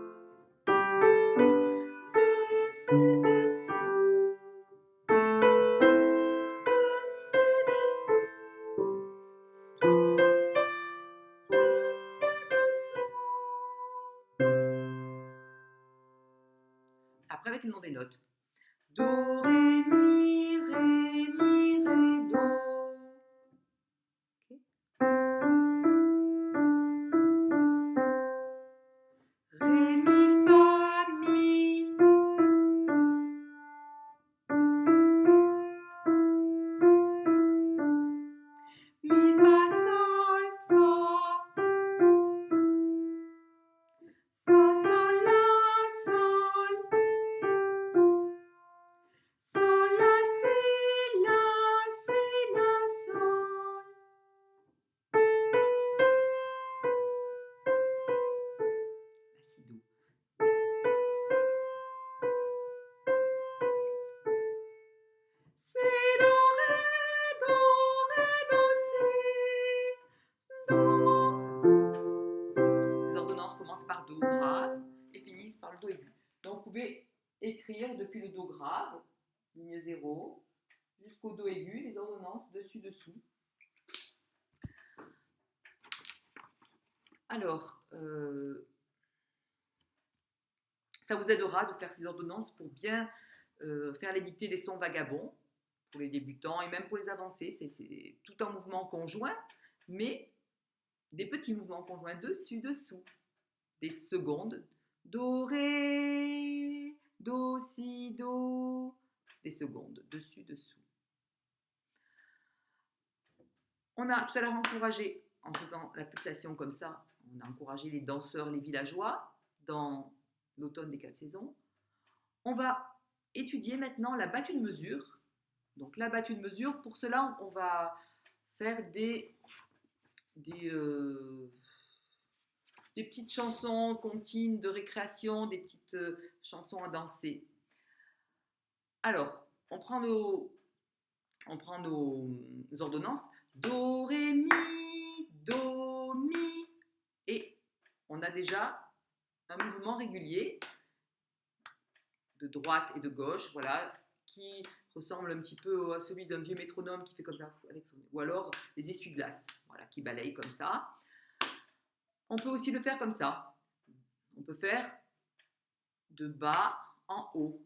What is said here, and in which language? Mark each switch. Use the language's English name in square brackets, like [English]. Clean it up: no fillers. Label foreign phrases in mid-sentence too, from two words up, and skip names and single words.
[French] Dessus, dessous. Dessus, dessous. Dessus, dessous. Après, avec le nom des notes. Do, ré, mi, ré, do. Okay. Ré, mi, fa, mi. Mi, fa, sol, fa. Fa, sol, la, sol. Sol, la, si, la, sol. La, si, do. Si, do, ré, do, si, do. Les ordonnances commencent par do grave et finissent par le do aigu. Donc vous pouvez écrire depuis le do grave, ligne 0, jusqu'au do aigu, les ordonnances dessus-dessous. Alors, ça vous aidera de faire ces ordonnances pour bien faire les dictées des sons vagabonds pour les débutants et même pour les avancés. C'est tout un mouvement conjoint, mais des petits mouvements conjoints dessus-dessous. Des secondes, do, ré, do, si, do, des secondes, dessus-dessous. On a tout à l'heure encouragé, en faisant la pulsation comme ça, on a encouragé les danseurs, les villageois dans l'automne des 4 saisons. On va étudier maintenant la battue de mesure. Donc la battue de mesure, pour cela, on va faire des petites chansons comptines de récréation, des petites chansons à danser. Alors, on prend nos ordonnances. Do, ré, mi, do, mi. Et on a déjà un mouvement régulier de droite et de gauche, voilà, qui ressemble un petit peu à celui d'un vieux métronome qui fait comme ça, ou alors les essuie-glaces, voilà, qui balayent comme ça. On peut aussi le faire comme ça. On peut faire de bas en haut.